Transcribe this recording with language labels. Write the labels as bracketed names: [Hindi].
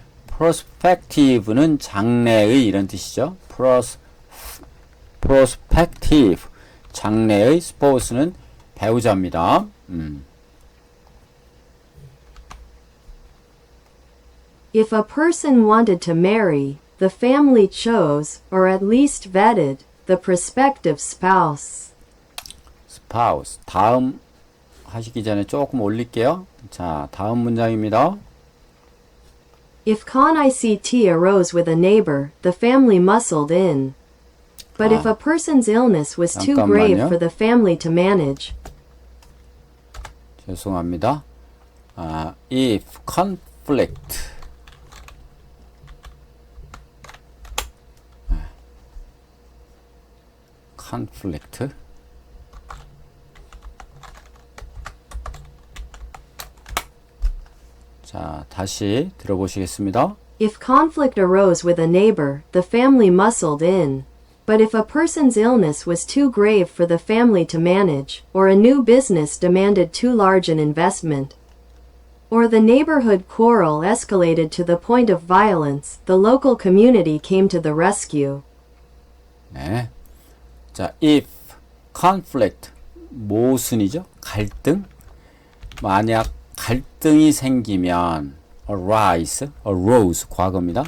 [Korean] prospective는 장래의 이런 뜻이죠. prospective 장래의 spouse는 배우자입니다. [English] If a person wanted to marry, the family chose, or at least vetted, the prospective spouse. [Korean] spouse 다음 하시기 전에 조금 올릴게요. 자, 다음 문장입니다. [English] If con-ICT arose with a neighbor, the family muscled in. But if a person's illness was too grave [Korean] 잠깐만요. [English] for the family to manage, [Korean] 죄송합니다. [English] If conflict conflict [Korean] 자, 다시 들어보시겠습니다. [English] if conflict arose with a neighbor, the family muscled in. But if a person's illness was too grave for the family to manage, or a new business demanded too large an investment, or the neighborhood quarrel escalated to the point of violence, the local community came to the rescue. [Korean] 네. 자, [English] if conflict [Korean] 모순이죠? 갈등. 만약 갈등이 생기면 arose 과거입니다.